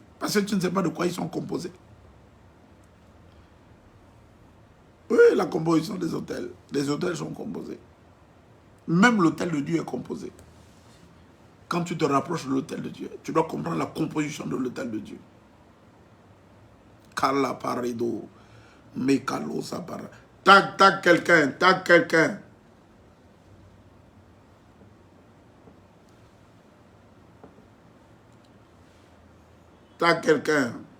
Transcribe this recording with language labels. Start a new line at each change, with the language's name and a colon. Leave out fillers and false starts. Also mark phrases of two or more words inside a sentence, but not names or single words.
French: Parce que tu ne sais pas de quoi ils sont composés. Oui, la composition des autels. Les autels sont composés. Même l'autel de Dieu est composé. Quand tu te rapproches de l'autel de Dieu, tu dois comprendre la composition de l'autel de Dieu. Kala parido, mekalo sapara. Tag quelqu'un, tag quelqu'un. Tag quelqu'un.